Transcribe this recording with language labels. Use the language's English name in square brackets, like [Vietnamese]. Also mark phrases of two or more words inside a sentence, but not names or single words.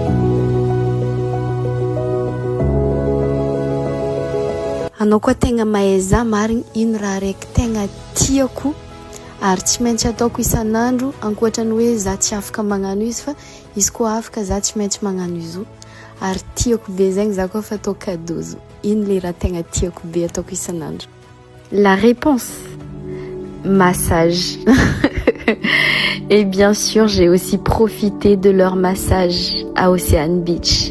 [Malagasy] Anao koa tegna mahay za marigny ino raha raiky tegna tiako ary tsy maintsy ataoko isan'andro ankoatrany hoe za tsy afaka magnano izy fa izy koa afaka za tsy maintsy magnano izy ary tiako be zegny za koa fa atao cadeau zo. Ino le raha tegna tiako be ataoko isan'andro? [French] La réponse, massage. Et bien sûr, j'ai aussi profité de leur massage à Ocean Beach.